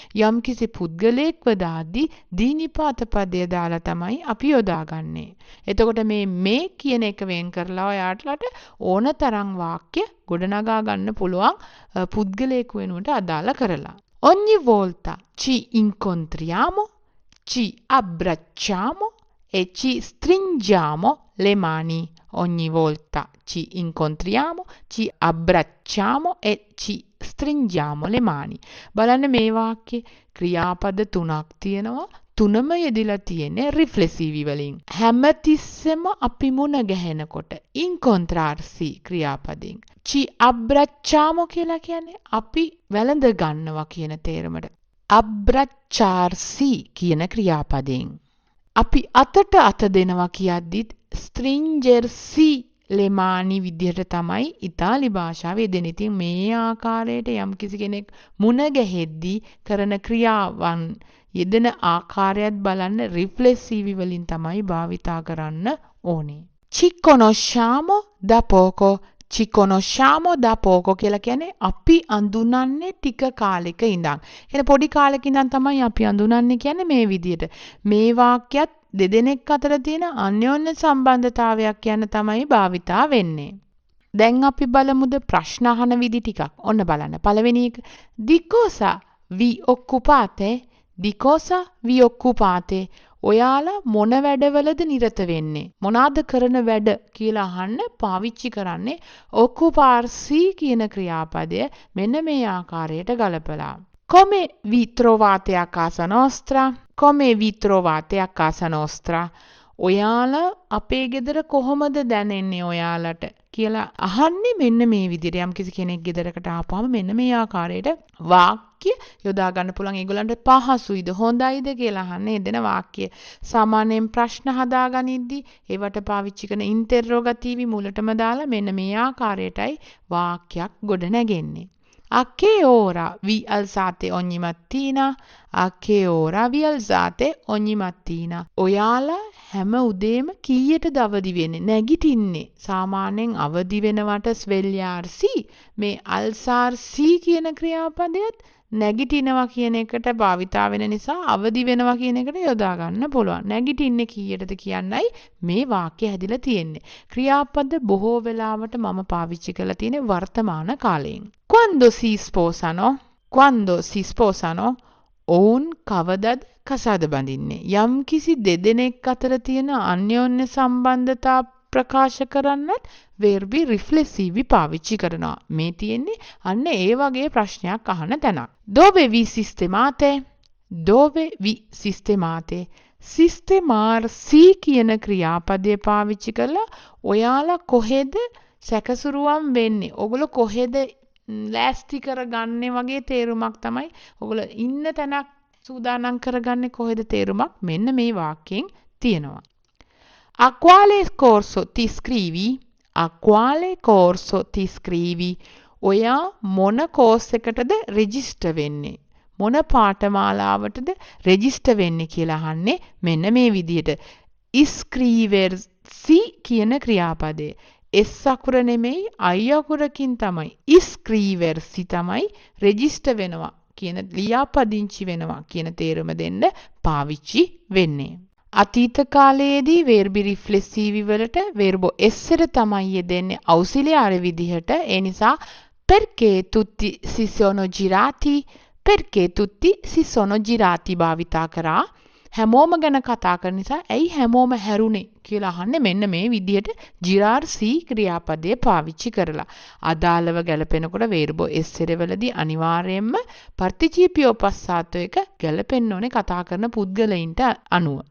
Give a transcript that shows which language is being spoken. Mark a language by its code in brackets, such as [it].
[si] යම්කිසි පුද්ගලයෙක්ව දාද්දී දීනිපාත පදය දාලා තමයි අපි යොදාගන්නේ. එතකොට මේ කියන එක වෙන් කරලා ඔයාලට ඕන තරම් වාක්‍ය ගොඩනගා ගන්න පුළුවන් පුද්ගලයෙකු වෙනුවට අදාළ කරලා. [it] Ogni volta ci incontriamo ci abbracciamo e ci stringiamo le mani. Ogni volta ci incontriamo, ci abbracciamo e ci stringiamo le mani. [si] බලන්න මේ වාක්‍යයේ ක්‍රියාපද තුනක් තියෙනවා. තුනම යෙදලා තියෙන්නේ රිෆ්ලෙක්සිව් වලින්. හැමතිස්සෙම අපි මුණ ගැහෙනකොට incontrarsi ක්‍රියාපදයෙන්. [it] ci abbracciamo [si] කියලා කියන්නේ අපි වැළඳ ගන්නවා කියන තේරුමට. abbracciarsi කියන ක්‍රියාපදයෙන්. අපි අතට අත දෙනවා කියද්දිත් [it] stringersi le mani [si] විදිහට තමයි ඉතාලි භාෂාවේ යෙදෙන්නේ. ඉතින් මේ ආකාරයට යම්කිසි කෙනෙක් මුණ ගැහෙද්දී කරන ක්‍රියාවන් යෙදෙන ආකාරයත් බලන්න රිෆ්ලෙක්සිව් වලින් තමයි භාවිතා කරන්න ඕනේ. [it] Ci conosciamo da poco. Ci conosciamo da poco [si] කියලා කියන්නේ අපි අඳුනන්නේ ටික කාලෙක ඉඳන්. කියන්නේ පොඩි කාලෙක ඉඳන් තමයි අපි අඳුනන්නේ කියන්නේ මේ විදිහට. මේ වාක්‍යයත් දෙදෙනෙක් අතර තියෙන අන්‍යෝන්‍ය සම්බන්ධතාවයක් කියන තමයි භාවිතා වෙන්නේ. දැන් අපි බලමුද ප්‍රශ්න අහන විදි ටිකක්. ඔන්න බලන්න. පළවෙනි එක [it] di cosa vi occupate? Di cosa vi occupate? [si] ඔයාලා මොන වැඩවලද නිරත වෙන්නේ? මොනවාද කරන වැඩ කියලා අහන්න පාවිච්චි කරන්නේ occuparsi කියන ක්‍රියාපදය මෙන්න මේ ආකාරයට ගලපලා. [it] Come vi trovate a casa nostra? Come vi trovate a casa nostra? [si] ඔයාලා අපේ ගෙදර කොහොමද දැනෙන්නේ ඔයාලට කියලා අහන්නේ මෙන්න මේ විදිහට. යම්කිසි කෙනෙක් ගෙදරකට ආපුවම මෙන්න මේ ආකාරයට වාක්‍ය යොදා ගන්න පුළුවන්. ඒගොල්ලන්ට පහසුයිද හොඳයිද කියලා අහන්නේ එදෙන වාක්‍ය. සාමාන්‍යයෙන් ප්‍රශ්න හදාගනිද්දී ඒවට පාවිච්චි කරන ඉන්ටර්රොගටිවි මුලටම දාලා මෙන්න මේ ආකාරයටයි වාක්‍යයක් ගොඩ නැගෙන්නේ. [it] A che ora vi alzate ogni mattina? A che ora vi alzate ogni mattina? [si] ඔයාලා හැම උදේම කීයටද අවදි වෙන්නේ? නැගිටින්නේ. සාමාන්‍යයෙන් අවදි වෙනවට svegliarsi මේ alzarsi කියන ක්‍රියාපදයට නැගිටිනවා කියන එකට භාවිතා වෙන නිසා අවදි වෙනවා කියන එකට යොදා ගන්න පුළුවන්. නැගිටින්නේ කීයටද කියන්නයි මේ වාක්‍ය හැදිලා තියෙන්නේ. ක්‍රියාපද බොහෝ වෙලාවට මම පාවිච්චි කරලා තියෙන්නේ වර්තමාන කාලයෙන්. [it] Quando si sposano? Quando si sposano? [si] ඔවුන් කවදද කසාද බඳින්නේ? යම්කිසි දෙදෙනෙක් අතර තියෙන අන්‍යෝන්‍ය සම්බන්ධතා ප්‍රකාශ කරන්නත් verbi riflessivi පාවිච්චි කරනවා. මේ තියෙන්නේ අන්න ඒ වගේ ප්‍රශ්නයක් අහන තැනක්. [it] Dove vi sistemate? Dove vi sistemate? [si] Sistemarsi කියන ක්‍රියාපදය පාවිච්චි කරලා ඔයාලා කොහෙද සැකසුරුවම් වෙන්නේ? ඔගොල්ලෝ කොහෙද ලෑස්ති කරගන්නේ වගේ තේරුමක් තමයි. ඔගොල්ලෝ ඉන්න තැනක් සූදානම් කරගන්නේ කොහෙද තේරුමක් මෙන්න මේ වාක්‍යයෙන් තියෙනවා. [it] A quale corso ti iscrivi? A quale corso ti iscrivi? [si] ඔයා මොන කෝස් එකටද රෙජිස්ටර් වෙන්නේ? මොන පාඨමාලාවටද රෙජිස්ටර් වෙන්නේ කියලා අහන්නේ මෙන්න මේ විදිහට. iscriversi කියන ක්‍රියාපදය. S අකුර නෙමෙයි I අකුරකින් තමයි. iscriversi තමයි රෙජිස්ටර් වෙනවා කියන ලියාපදිංචි වෙනවා කියන තේරුම දෙන්න පාවිච්චි වෙන්නේ. අතීත කාලයේදී verbi riflessivi වලට verbo essere තමයි යෙදෙන්නේ ausiliare විදිහට. ඒ නිසා [it] perché tutti si sono girati? Perché tutti si sono girati [si] භාවිතා කරා. හැමෝම ගැන කතා කරන නිසා ඇයි හැමෝම හැරුණේ කියලා අහන්නේ මෙන්න මේ විදිහට girarsi ක්‍රියාපදය පාවිච්චි කරලා. අදාළව ගැලපෙනකොට verbo essere වලදී අනිවාර්යයෙන්ම participio passato එක ගැලපෙන්න ඕනේ කතා කරන පුද්ගලයින්ට අනුව.